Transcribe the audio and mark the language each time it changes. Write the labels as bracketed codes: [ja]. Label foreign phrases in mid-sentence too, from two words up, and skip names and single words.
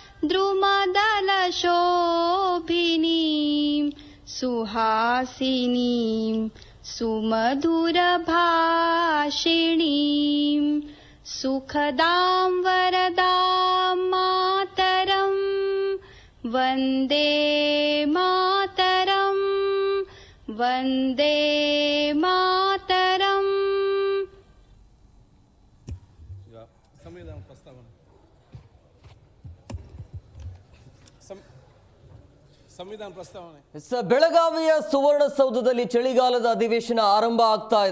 [sa] द्रुमदलशोभिनीं सुहासिनीं सुमधुरभाषिणीं सुखदां वरदां मातरं वन्दे मातरम्। ವಂದೇ ಮಾತರಂ. [kn] ಸಂವಿಧಾನ ಪ್ರಸ್ತಾವನೆ. ಸಂವಿಧಾನ ಪ್ರಸ್ತಾವನೆ. ಬೆಳಗಾವಿಯ ಸುವರ್ಣಸೌಧದಲ್ಲಿ ಚಳಿಗಾಲದ ಅಧಿವೇಶನ ಆರಂಭ ಆಗ್ತಾ ಇದೆ.